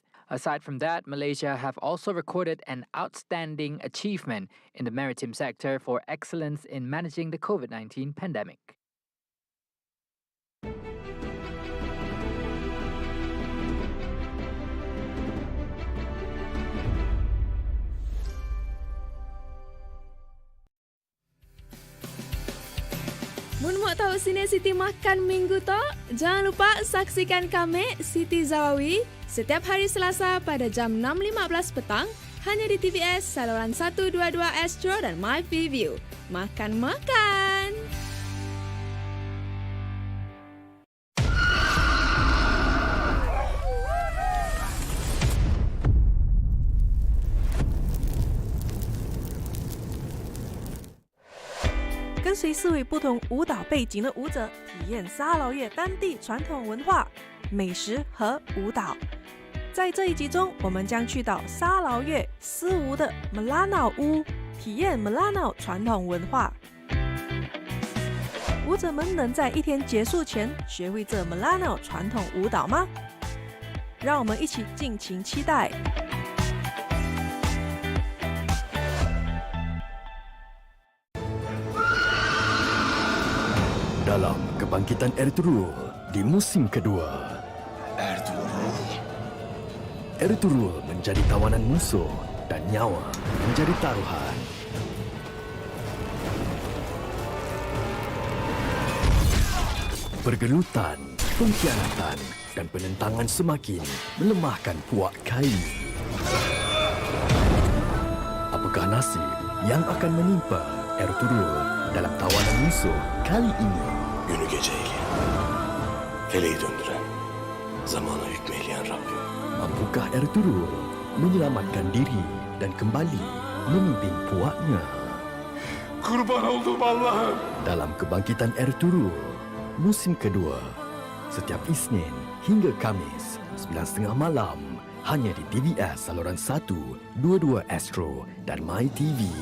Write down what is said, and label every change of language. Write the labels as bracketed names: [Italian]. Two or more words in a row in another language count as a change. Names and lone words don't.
[English] Aside from that, Malaysia have also recorded an outstanding achievement in the maritime sector for excellence in managing the COVID-19 pandemic. [Malay] Mun mau tahu sini Siti makan minggu tu? Jangan lupa saksikan kami Siti Zawawi setiap hari Selasa pada jam 6.15 petang hanya di TVS saluran 122 Astro dan My View. Makan-makan! [Chinese] 跟随4位不同舞蹈背景的舞者，体验沙劳越当地传统文化、美食和舞蹈。在这一集中，我们将去到沙劳越思吴的 Melanau 屋，体验 Melanau 传统文化。舞者们能在一天结束前学会这 Melanau 传统舞蹈吗？让我们一起尽情期待。 [Malay] Dalam kebangkitan Ertugrul di musim kedua. Ertugrul menjadi tawanan musuh dan nyawa menjadi taruhan. Pergelutan, pengkhianatan dan penentangan semakin melemahkan puak kayu. Apakah nasib yang akan menimpa Ertugrul dalam tawanan musuh kali ini? [Turkish] Günü geceyi, feleği döndüren, zamana hükmeyleyen Rabbim. [Malay] Mampukah Ertugrul menyelamatkan diri dan kembali memimpin puaknya? [Turkish] Kurban olduğum Allah'ım. [Malay] Dalam kebangkitan Ertugrul, musim kedua, setiap Isnin hingga Kamis, 9.30 malam, hanya di TVS saluran 122 Astro dan My TV.